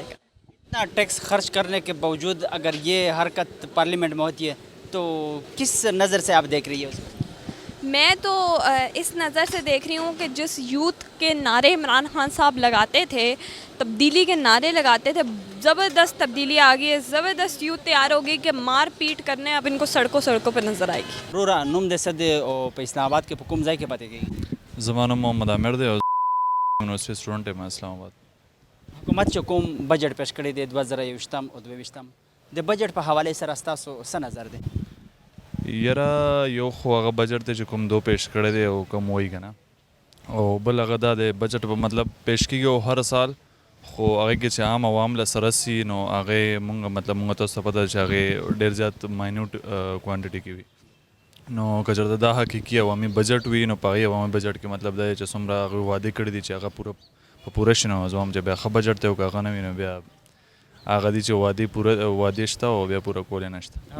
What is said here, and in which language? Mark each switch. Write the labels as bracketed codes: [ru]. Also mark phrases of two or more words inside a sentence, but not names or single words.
[ur] اتنا ٹیکس خرچ کرنے کے باوجود اگر یہ حرکت پارلیمنٹ میں ہوتی ہے تو کس نظر سے آپ دیکھ رہی ہے اسے؟ میں تو اس نظر سے دیکھ رہی ہوں کہ جس یوتھ کے نعرے عمران خان صاحب لگاتے تھے, تبدیلی کے نعرے لگاتے تھے, زبردست تبدیلی آ گئی ہے, زبردست یوتھ تیار ہوگی کہ مار پیٹ کرنے اب ان کو سڑکوں پر نظر آئے گی. [ps] رورا نوم دے سدے او په اسلام آباد کې په کوم ځای کې پاتې کېږي؟ زمانہ محمد عامر دی او یونیورسٹی سٹوڈنٹ یم اسلام آباد. حکومت چې کوم بجټ پیش کړی دی 2023 او 22 د بجټ په حواله سره ستاسو څه نظر دی؟ یاره یو خو هغه بجټ دی چې کوم دو پیش کړی دی او کوم وایي که نه او بل هغه دا د بجټ په مطلب پیش کیږي هر سال خو هغه کې چې عام عوام له سره سي نو هغه مونږ مطلب مونږ ته څه پته چې هغه ډېر زیات [en] minute quantity [ps] کې وي نو که چېرته دا حقیقي عوامي بجټ وي نو په هغې عوامي بجټ کې مطلب دا دی چې څومره هغوی وعدې کړي دي چې هغه په پوره شي نو زه وایم چې بیا ښه بجټ دی او که هغه نه وي نو بیا هغه دي چې وعدې شته او بیا پوره کول یې نشته.